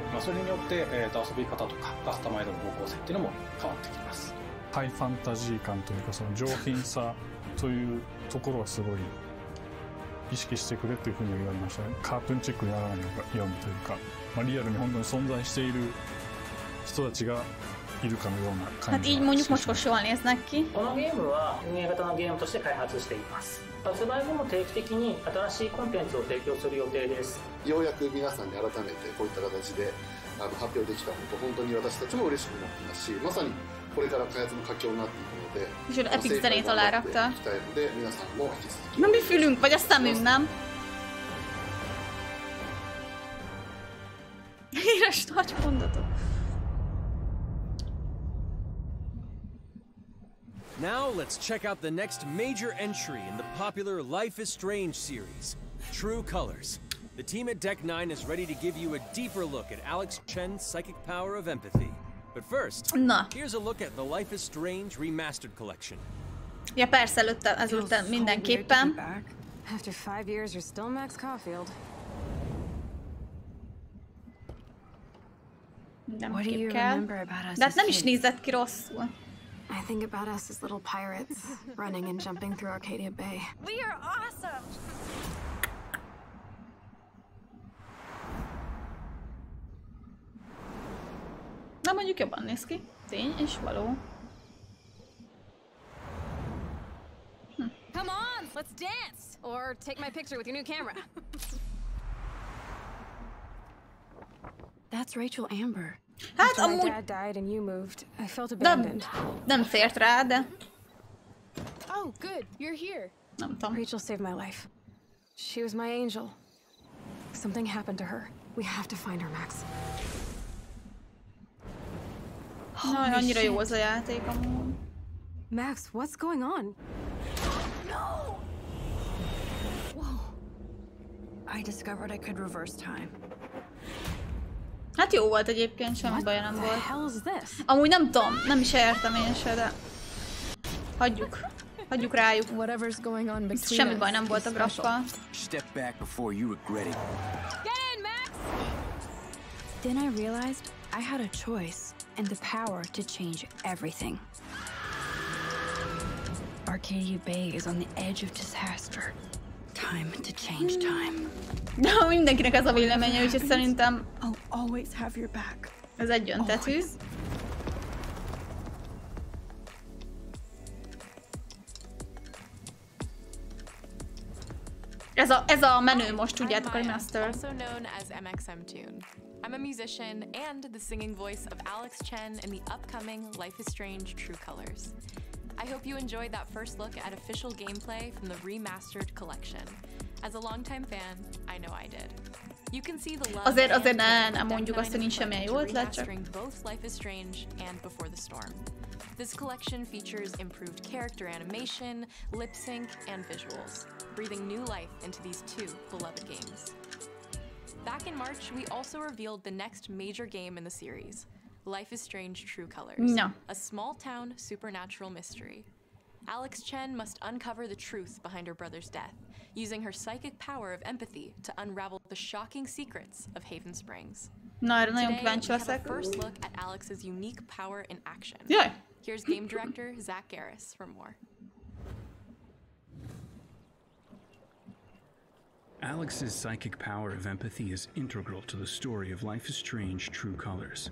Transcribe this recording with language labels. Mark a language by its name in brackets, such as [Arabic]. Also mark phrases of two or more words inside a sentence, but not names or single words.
[Japanese] それによって、遊び方とかカスタマイズの方向性っていうのも変わってきます。ハイファンタジー感というか、その上品さそういうところはすごい意識してくれっていうふうに言われましたね。カートゥーンチックにならないようにというか、リアルに本当に存在している人たちがいるかのような感じ。 [Hungarian] Hát így mondjuk most jól néznek ki. [Japanese] このゲームは運営型のゲームとして開発しています。発売後も定期的に新しいコンテンツを提供する予定です。ようやく皆さんに改めてこういった形で発表できたのと本当に私たちも嬉しくなってますし、まさにこれから開発の佳境になっていくので、 [Hungarian] És epic zenét alárakta. [Japanese] 期待ので皆さんも引き続き。 [Hungarian] Nem mi fülünk, vagy a szemünk, nem? Híres nagy mondatot. [English] Now let's check out the next major entry in the popular Life is Strange series, True Colors. The team at Deck 9 is ready to give you a deeper look at Alex Chen's psychic power of empathy. But first, here's a look at the Life is Strange Remastered Collection. [Hungarian] Ja persze, ezután mindenképpen. [English] After 5 years, you're still Max Caulfield. [Hungarian] Mindenképp kell. De hát nem is nézett ki rosszul. [English] I think about us as little pirates, running and jumping through Arcadia Bay. We are awesome! [Hungarian] Na mondjuk jobban néz ki. Tény és való. [English] Come on, let's dance! Or take my picture with your new camera. That's Rachel Amber. [Hungarian] Hát [English] After my [Hungarian] amúgy... [English] dad died and you moved, I felt abandoned. [Hungarian] Nem fért rá, de... [English] Oh, good, you're here. [Hungarian] Nem tudom. [English] Rachel saved my life. She was my angel. Something happened to her. We have to find her, Max. [Hungarian] Annyira jó az a játék amúgy. [English] Max, what's going on? No! Whoa. I discovered I could reverse time. [Hungarian] Hát jó volt egyébként, semmi baja nem volt. [English] hell is this? [Hungarian] Amúgy nem tudom, nem is értem én se, de... Hagyjuk. Hagyjuk rájuk. [English] Whatever's going on between [Hungarian] semmi baj nem volt a graffal. [English] Step back before you regret it. Get in, Max! Then I realized I had a choice and the power to change everything. Arcadia Bay is on the edge of disaster. Time to change time. [Hungarian] De mindenkinek ez a véleménye, úgyhogy szerintem [English] I'll always have your back. [Hungarian] Ez egyöntetű. Ez a menő most, tudjátok, a master. [English] Also known as MXM Tune. I'm a musician and the singing voice of Alex Chen in the upcoming Life is Strange True Colors. I hope you enjoyed that first look at official gameplay from the remastered collection. As a longtime fan, I know I did. You can see the love [Hungarian] Azért ne mondjuk azt, hogy nincs semmilyen jó ötlet, csak... [English] both Life is Strange and Before the Storm. This collection features improved character animation, lip sync, and visuals, breathing new life into these two beloved games. Back in March, we also revealed the next major game in the series, Life is Strange True Colors, a small-town supernatural mystery. Alex Chen must uncover the truth behind her brother's death, using her psychic power of empathy to unravel the shocking secrets of Haven Springs. [Hungarian] Nagyon kíváncsi [English] Today, we have [Hungarian] leszek. [English] a first look at Alex's unique power in action. [Hungarian] Jaj! [English] Here's game director Zach Garris for more. Alex's psychic power of empathy is integral to the story of Life is Strange True Colors.